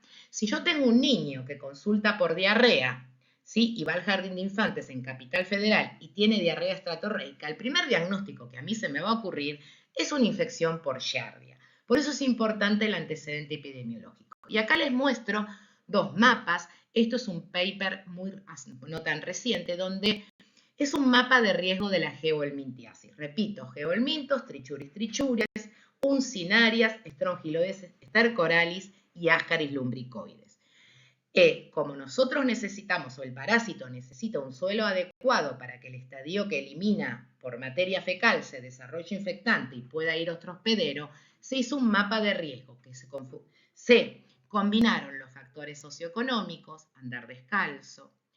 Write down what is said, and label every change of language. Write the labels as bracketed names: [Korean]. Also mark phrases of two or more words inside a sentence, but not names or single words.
[Spanish] Si yo tengo un niño que consulta por diarrea, ¿sí?, y va al jardín de infantes en Capital Federal y tiene diarrea estratorreica, el primer diagnóstico que a mí se me va a ocurrir es una infección por Giardia. Por eso es importante el antecedente epidemiológico. Y acá les muestro dos mapas. Esto es un paper no tan reciente, donde es un mapa de riesgo de la geohelmintiasis. Repito, geohelmintos, trichuris, uncinarias, estrongiloides, stercoralis y Ascaris lumbricoides. Como nosotros necesitamos, o el parásito necesita un suelo adecuado para que el estadio que elimina por materia fecal se desarrolle infectante y pueda ir a otro hospedero, se hizo un mapa de riesgo que se combinaron los factores socioeconómicos, andar descalzo,